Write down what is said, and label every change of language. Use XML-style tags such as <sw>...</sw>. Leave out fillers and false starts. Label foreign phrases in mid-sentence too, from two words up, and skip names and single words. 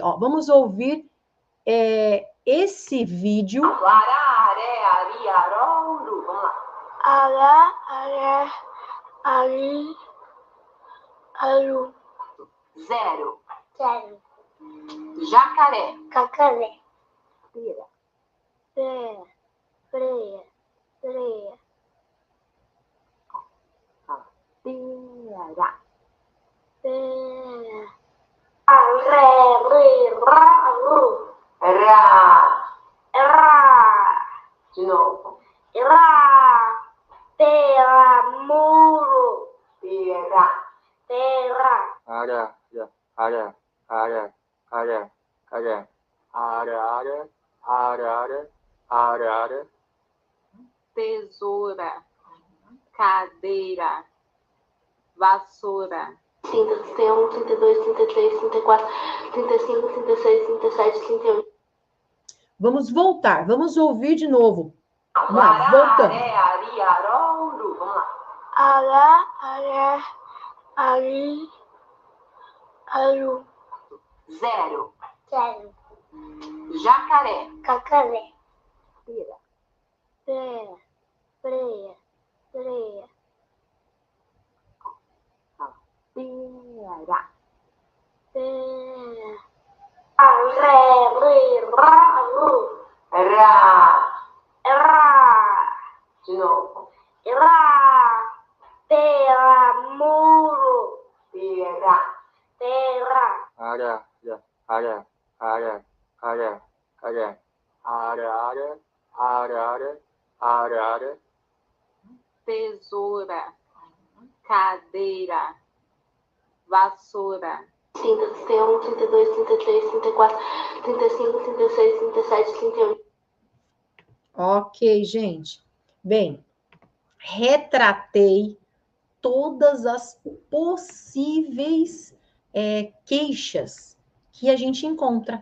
<pt>Ó, vamos ouvir esse vídeo. Vamos lá. Aru. 0. Quero. Jacaré. Cacaré. Pera. Pera. Freia. Freia. Pera. Pera. Ré, rê, rá, ru. Ra. Rá. De novo. Rá. Pera. Muro. Pera. Pera. Ara. Ara. Ara. Ara. Ara. Arara. Arara. Arara. Tesoura. Cadeira. Vassoura. 30, 31, 32, 33, 34, 35, 36, 37, 38. Vamos voltar, vamos ouvir de novo. Vamos lá, Ará, voltando. aré, ari, arouro. Vamos lá. Ará, aré, ari, aru. Zero. Quero. Jacaré. Cacaré. Pera. Pera. Freia. Freia. Pera. Pera. Ré, rê, rá, ru. Ra. Rá. De novo. Rá. Pera. Muro. Pera. Pera. Ara. Ara. Ara. Ara. Ara. Arara. Arara. Arara. Tesoura. Cadeira. Vassoura. 30, 31, 32, 33, 34, 35, 36, 37, 38. Ok, gente. Bem, retratei todas as possíveis queixas que a gente encontra.</pt>